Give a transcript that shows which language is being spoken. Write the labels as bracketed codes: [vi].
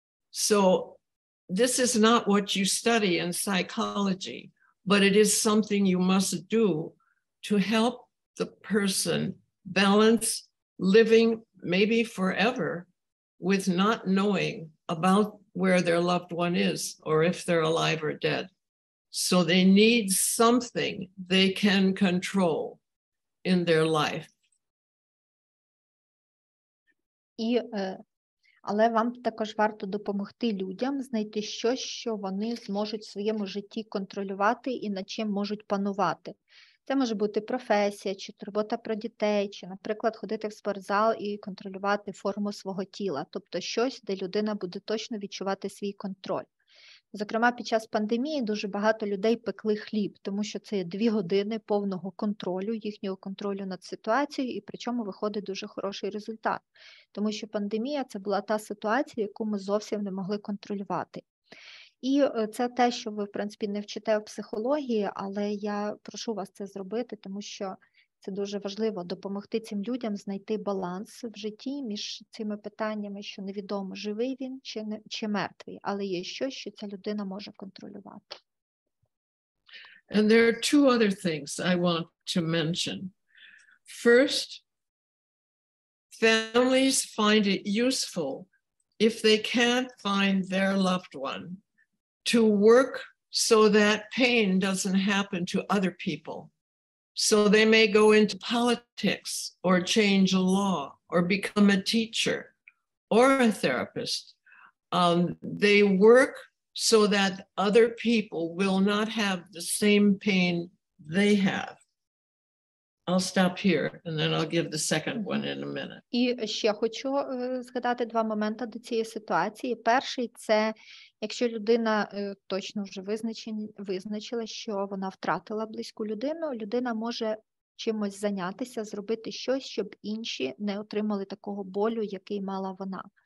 [en] So this is not what you study in psychology, but it is something you must do to help the person balance living maybe forever with not knowing about where their loved one is or if they're alive or dead. So they need something they can control in their life. [uk] Але вам також варто допомогти людям знайти щось, що вони зможуть в своєму житті контролювати і над чим можуть панувати. Це може бути професія, чи турбота про дітей, чи, наприклад, ходити в спортзал і контролювати форму свого тіла. Тобто щось, де людина буде точно відчувати свій контроль. Зокрема, під час пандемії дуже багато людей пекли хліб, тому що це є 2 години повного контролю, їхнього контролю над ситуацією, і причому виходить дуже хороший результат. Тому що пандемія – це була та ситуація, яку ми зовсім не могли контролювати. І це те, що ви, в принципі, не вчите в психології, але я прошу вас це зробити, тому що це дуже важливо допомогти цим людям знайти баланс в житті між цими питаннями, що невідомо, живий він чи мертвий, але є щось, що ця людина може контролювати. [en] And there are 2 other things I want to mention. First, families find it useful if they can't find their loved one to work so that pain doesn't happen to other people. So they may go into politics or change a law or become a teacher or a therapist. They work so that other people will not have the same pain they have. I'll stop here and then I'll give the second one in a minute. [uk] І ще хочу згадати два моменти до цієї ситуації. Перший – це якщо людина точно вже визначила, що вона втратила близьку людину, людина може чимось зайнятися, зробити щось, щоб інші не отримали такого болю, який мала вона.